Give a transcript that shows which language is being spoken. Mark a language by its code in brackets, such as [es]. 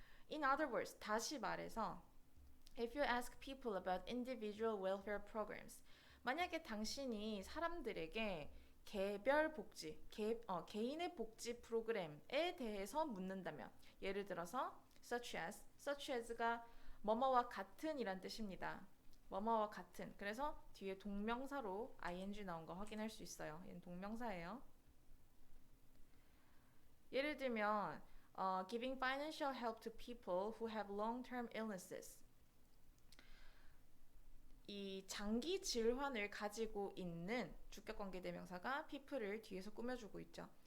[en] In other words, [ko] 다시 말해서 [en] if you ask people about individual welfare programs, [ko] 만약에 당신이 사람들에게 개별 복지, 개인의 복지 프로그램에 대해서 묻는다면 예를 들어서 such as가 뭐뭐와 같은 이란 뜻입니다. 뭐뭐와 같은. 그래서 뒤에 동명사로 ing 나온 거 확인할 수 있어요. 얘는 동명사예요. 예를 들면 [en] giving financial help to people who have long-term illnesses. [ko] 이 장기 질환을 가지고 있는 주격관계 대명사가 people을 뒤에서 꾸며주고 있죠.